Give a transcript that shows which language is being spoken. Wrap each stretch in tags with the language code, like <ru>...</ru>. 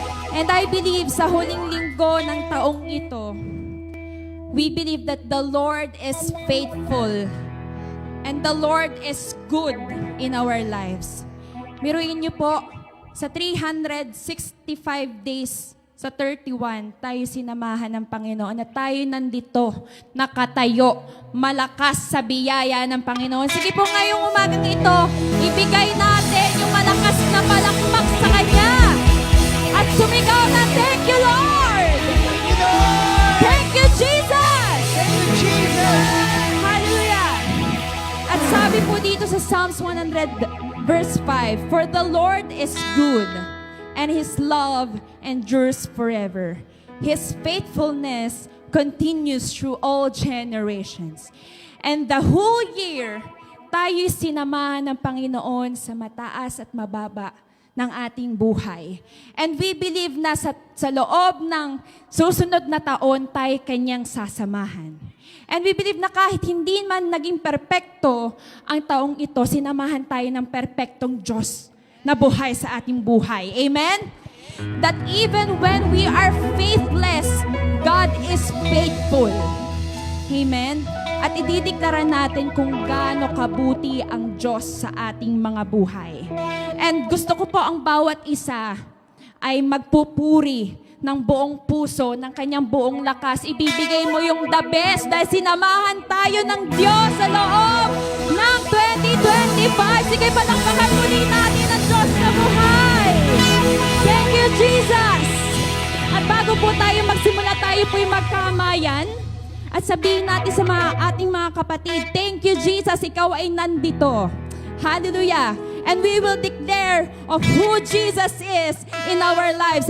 <en>And I believe</en> <tl>sa huling linggo ng taong ito,</tl> <en>we believe that the Lord is faithful and the Lord is good in our lives.</en> <tl>Miruin niyo po, sa 365 days sa 31, tayo sinamahan ng Panginoon at tayo nandito, nakatayo, malakas sa biyaya ng Panginoon. Sige po ngayong umagang ito, ibigay natin yung malakas na palakpak sa Kanya. At sumigaw na,</tl> <en>thank you, Lord! Thank you, Jesus! Thank you, Jesus! Hallelujah!</en> <tl>At sabi po dito sa</tl> <en>Psalms 100, verse 5, for the Lord is good, and His love endures forever. His faithfulness continues through all generations. And the whole year,</en> <tl>tayo'y sinamahan ng Panginoon sa mataas at mababa ng ating buhay.</tl> <en>And we believe</en> <tl>na sa loob ng susunod na taon, tayo Kanyang sasamahan.</tl> <en>And we believe</en> <tl>na kahit hindi man naging perpekto ang taong ito, sinamahan tayo ng perpektong Diyos na buhay sa ating buhay.</tl> <en>Amen? That even when we are faithless, God is faithful. Amen?</en> <tl>At idideklara natin kung gaano kabuti ang Diyos sa ating mga buhay. And gusto ko po ang bawat isa ay magpupuri ng buong puso, ng kanyang buong lakas. Ibibigay mo yung the best dahil sinamahan tayo ng Diyos sa loob ng 2025. Sige, palakpakan muli natin ang Diyos na buhay.</tl> <en>Thank you, Jesus!</en> <tl>At bago po tayo magsimula, tayo po'y magkamayan. At sabihin natin sa ating mga kapatid,</tl> <en>thank you, Jesus,</en> <tl>ikaw ay nandito.</tl> <en>Hallelujah! And we will declare of who Jesus is in our lives.</en>